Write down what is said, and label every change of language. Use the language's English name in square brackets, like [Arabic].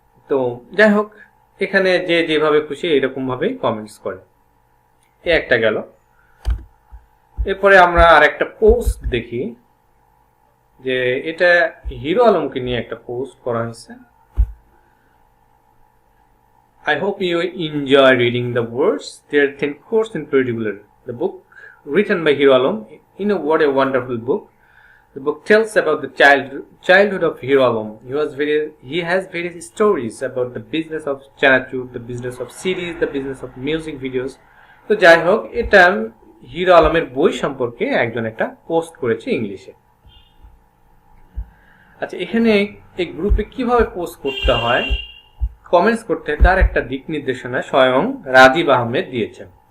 [Bangla] তো যাই হোক, এখানে যে যেভাবে খুশি এরকম ভাবেই কমেন্টস করে। একটা গেল। এরপরে আমরা আর একটা পোস্ট দেখি, যে এটা হিরো আলমকে নিয়ে একটা পোস্ট করা হয়েছে। [English] I hope you enjoy reading the words. They are thin, coarse and particular. The book written by Hero Alam, what a wonderful book. The book tells about the childhood of Hero Alam. He has various stories about the business of Chanachur, the business of series, the business of music videos. [Bangla] তো যাই হোক, এটা hero আলমের বই সম্পর্কে একজন একটা post করেছে ইংলিশে। আচ্ছা, এখানে এই গ্রুপে কিভাবে পোস্ট করতে হয়, কমেন্টস করতে হয়, তার একটা দিক নির্দেশনা স্বয়ং রাজীব আহমেদ দিয়েছেন।